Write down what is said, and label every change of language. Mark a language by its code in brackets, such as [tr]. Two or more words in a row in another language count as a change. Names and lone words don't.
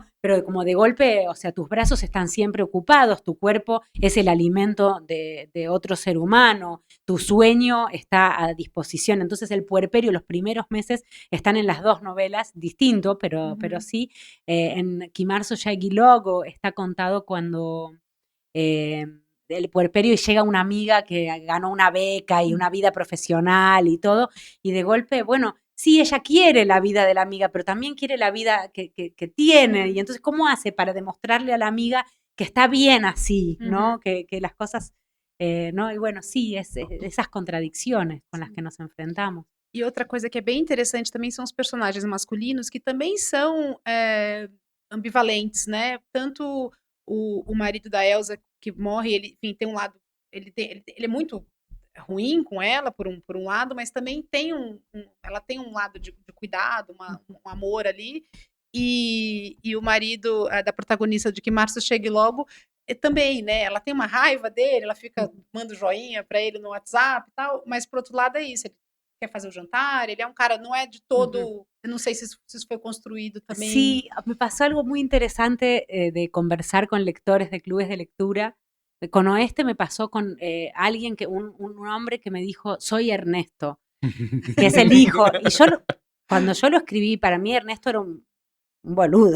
[es] Sí. Pero como de golpe, o sea, tus brazos están siempre ocupados, tu cuerpo es el alimento de otro ser humano, tu sueño está a disposición. Entonces el puerperio, los primeros meses están en las dos novelas, distinto, pero sí. En Que março chegue logo está contado cuando del puerperio y llega una amiga que ganó una beca y una vida profesional y todo, y de golpe, bueno, sí, ella quiere la vida de la amiga, pero también quiere la vida que tiene, y entonces, ¿cómo hace para demostrarle a la amiga que está bien así, ¿no? Que las cosas, ¿no? Y bueno, sí, esas contradicciones con las que nos enfrentamos. [pt] E outra coisa que é bem interessante também são os personagens masculinos, que também são ambivalentes, né? Tanto o marido da Elsa, que morre, ele, enfim, tem um lado. Ele é muito ruim com ela, por um lado, mas também tem ela tem um lado de cuidado, um amor ali. E o marido da protagonista de Que Março Chegue Logo também, né? Ela tem uma raiva dele, ela fica manda joinha pra ele no WhatsApp e tal, mas por outro lado é isso, ele quer fazer o jantar, ele é um cara, não é de todo, eu não sei se isso foi construído também. [es] Sí, me pasó algo muy interesante de conversar con lectores de clubes de lectura. Con Oeste me pasó con alguien, un hombre que me dijo, soy Ernesto, que es el hijo. Y cuando yo lo escribí, para mí Ernesto era un boludo.